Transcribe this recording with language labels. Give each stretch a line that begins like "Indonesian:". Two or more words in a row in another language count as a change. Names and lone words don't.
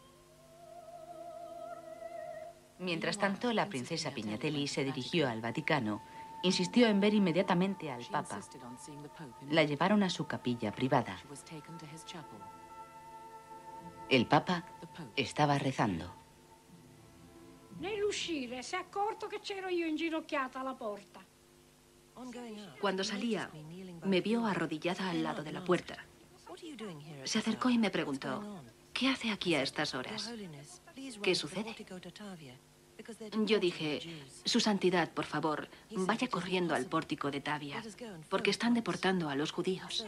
Spanish: Mientras tanto, la princesa Pignatelli se dirigió al Vaticano. Insistió en ver inmediatamente al Papa. La llevaron a su capilla privada. El Papa estaba rezando.
Italian: Nell'uscire si è accorto che c'ero io inginocchiata alla porta.
Spanish: Cuando salía, me vio arrodillada al lado de la puerta. Se acercó y me preguntó: ¿qué hace aquí a estas horas? ¿Qué sucede? Yo dije: Su Santidad, por favor, vaya corriendo al pórtico de Tavia, porque están deportando a los judíos.